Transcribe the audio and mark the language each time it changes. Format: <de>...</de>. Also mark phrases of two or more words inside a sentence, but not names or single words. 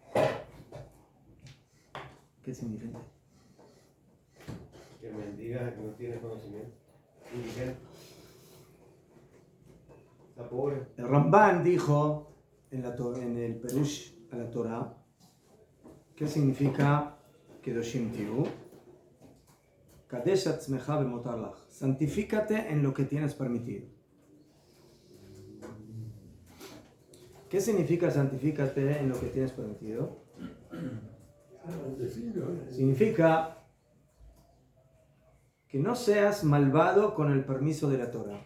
<es>¿Qué es indigente? Que mendiga, que no tiene conocimiento. Indigente. Está pobre. El Ramban dijo en el Perush a la Torah, ¿qué significa</es> <he>קדושים תהיו? קדש עצמך במותר לך.</he> <es>Santifícate en lo que tienes permitido. ¿Qué significa santifícate en lo que tienes permitido? Significa que no seas malvado con el permiso de la Torah.</es>